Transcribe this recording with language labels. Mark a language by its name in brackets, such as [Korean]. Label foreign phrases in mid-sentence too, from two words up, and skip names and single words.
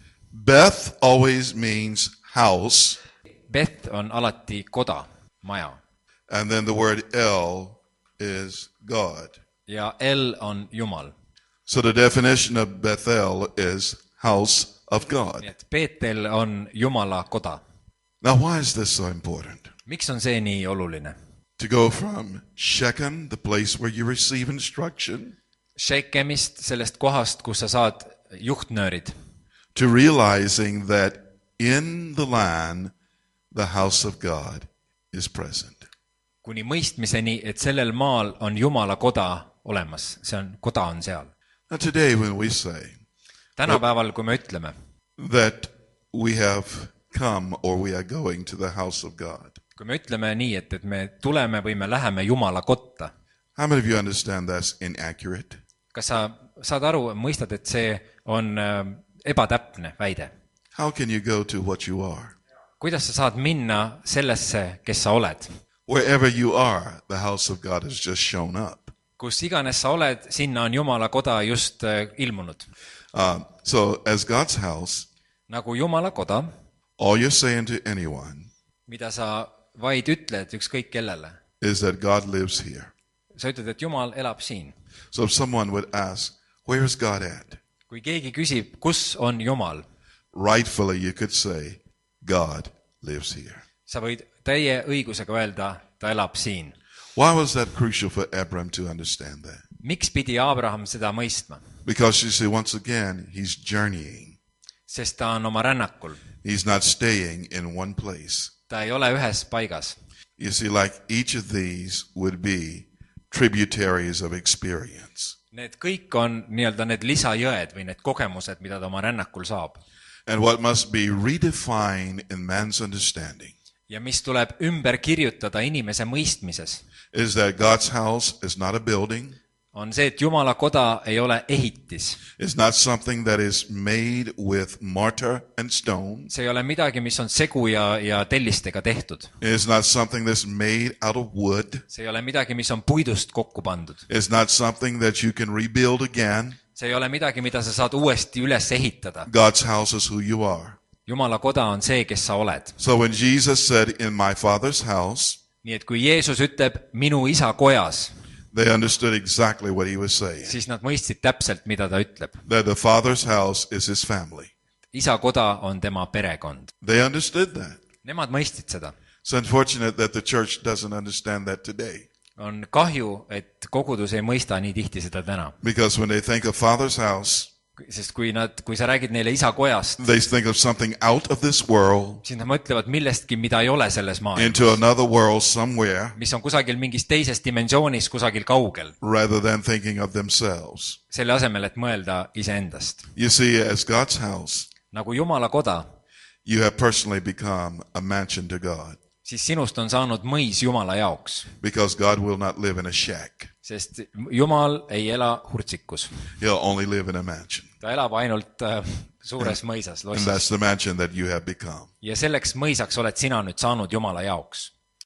[English] Beth always means house, [Estonian] Beth on alati koda, maja, [English] and then the word El is God. [Estonian] ja El on Jumal. [English] So the definition of Bethel is house of God. [Estonian] Nii et Beetel on Jumala koda. [English] Now why is this so important? [Estonian] Miks on see nii oluline? [English] To go from Shechem, the place where you receive instruction, [Estonian] Shekemist, sellest kohast, kus sa saad juhtnöörid, [English] to realizing that in the land, the house of God is present. [Estonian] kuni mõistmiseni, et sellel maal on Jumala koda olemas. Koda on seal. [English] Now today when we say [Estonian] Tänapäeval, kui me ütleme, [English] that we have come or we are going to the house of God, [Estonian] kui me ütleme nii, et me tuleme või me läheme Jumala kotta, [English] how many of you understand that's inaccurate? [Estonian] kas sa saad aru, mõistad, et see on ebatäpne väide? [English] How can you go to what you are? [Estonian] Kuidas sa saad minna sellesse, kes sa oled? [English] Wherever you are, the house of God has just shown up. [Estonian] Kus iganes sa oled, sinna on Jumala koda just ilmunud. [English] So as God's house, [Estonian] Nagu Jumala koda, [English] all you're saying to anyone [Estonian] mida sa vaid ütled ükskõik kellele. [English] is that God lives here. [Estonian] Sa ütled, et Jumal elab siin. [English] So if someone would ask, where is God at? [Estonian] Kui keegi küsib, kus on Jumal, [English] Rightfully you could say, God lives here. [Estonian] sa võid täie õigusega öelda, ta elab siin. [English] Why was that crucial for Abram to understand that? [Estonian] Miks pidi Abraham seda mõistma? [English] Because you see, once again, he's journeying. [Estonian] Sest ta on oma rännakul. [English] He's not staying in one place. [Estonian] Ta ei ole ühes paigas. [English] You see, like each of these would be tributaries of experience. [Estonian] Need kõik on nii-öelda need lisajõed või need kogemused, mida ta oma rännakul saab. [English] And what must be redefined in man's understanding [Estonian] Ja mis tuleb ümber kirjutada inimese mõistmises, [English] is that God's house is not a building. [Estonian] on see, et Jumala koda ei ole ehitis. [English] It's not something that is made with mortar and stone. [Estonian] See ei ole midagi, mis on segu ja tellistega tehtud. [English] It's not something that's made out of wood. [Estonian] See ei ole midagi, mis on puidust kokku pandud. [English] It's not something that you can rebuild again. [Estonian] See ei ole midagi, mida sa saad uuesti üles ehitada. [English] God's house is who you are. [Estonian] Jumala koda on see, kes sa oled. [English] So when Jesus said, in my Father's house, [Estonian] nii et kui Jeesus ütleb minu isa kojas, [English] they understood exactly what he was saying. [Estonian] siis nad mõistsid täpselt, mida ta ütleb. [English] That the Father's house is his family. [Estonian] Isa koda on tema perekond. [English] They understood that. [Estonian] Nemad mõistsid seda. [English] It's unfortunate that the church doesn't understand that today. [Estonian] On kahju, et kogudus ei mõista nii tihti seda täna. [English] Because when they think of Father's house, [Estonian] Sest kui sa räägid neile isa kojast, [English] they think of something out of this world [Estonian] siis nad mõtlevad millestki, mida ei ole selles maailmas, [English] into another world somewhere, [Estonian] mis on kusagil mingis teises dimensioonis, kusagil kaugel, [English] rather than thinking of themselves. [Estonian] selle asemel, et mõelda iseendast. [English] You see, as God's house, [Estonian] Nagu Jumala koda, [English] you have personally become a mansion to God. [Estonian] siis sinust on saanud mõis Jumala jaoks, [English] Because God will not live in a shack. [Estonian] sest Jumal ei ela hurtsikus. [English] He'll only live in a mansion. [Estonian] Ta elab ainult suures mõisas, [English] And [Estonian] lossis. [English] that's the mansion that you have become. [Estonian] Ja selleks mõisaks oled sina nüüd saanud Jumala jaoks.